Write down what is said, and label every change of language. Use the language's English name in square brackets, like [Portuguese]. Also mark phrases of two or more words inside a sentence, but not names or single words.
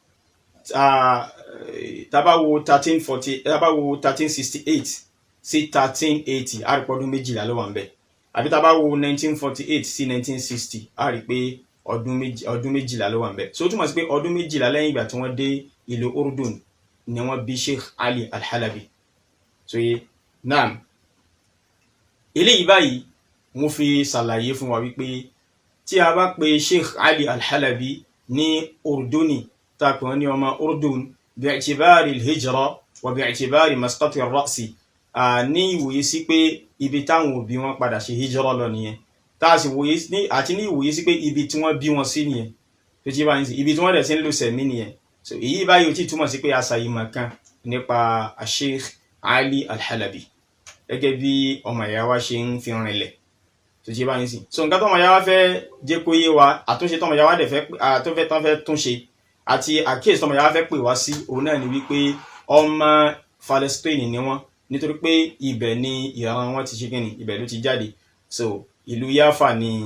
[Yoruba] 1368 sí 1380 a rí pé ọdún méjìlá ló wà ńbẹ̀ àbí tá bá wo 1948 sí 1960 a rí pé ọdún méjìlá ló wà ńbẹ̀ so ó túmọ̀ sí pé ọdún méjìlá lẹ́yìn ìgbà tí wọ́n dé ìlú Urdun ni wọ́n bí Sheikh Ali Al-Halabi so yé naam eléyìí báyìí mo fi ṣàlàyé fún wa wípé tí a bá pe Sheikh Ali Al-Halabi ní Urduni tá a pè wọ́n ní ọmọ Urdun [Arabic] باعتبار الهجرة وباعتبار مسقط الرأس [Yoruba] ní ìwòye sí pé ibi táwọn òbí wọn padà ṣe hijra lọ nìyẹn tá a sì wòye ní àti ní ìwòye sí pé ibi tí wọ́n bí wọn sí nìyẹn tó ti bá ń sí ibi tí wọ́n dẹ̀ sí ń lò sẹ̀mí nìyẹn so èyí báyìí ó ti túmọ̀ sí pé àṣàyìmọ̀ kan nípa Sheikh Ali Al-Halabi gẹ́gẹ́ bí ọmọ ìyá wa ṣe ń fi rinlẹ̀ tó ti bá ń sí so nǹkan tó ọmọ ìyá wa fẹ́ jẹ́ kó yé wa àtúnṣe tó ọmọ ìyá wa dẹ̀ fẹ́ túnṣe àti àkíyèsí tó ọmọ ìyá wa fẹ́ pè wá sí òun náà ni wípé ọmọ Palestine ni wọ́n nítorí pé ibẹ̀ ni ìran wọn ti ṣe kíni ibẹ̀ ló ti jáde so ìlú Yafa ni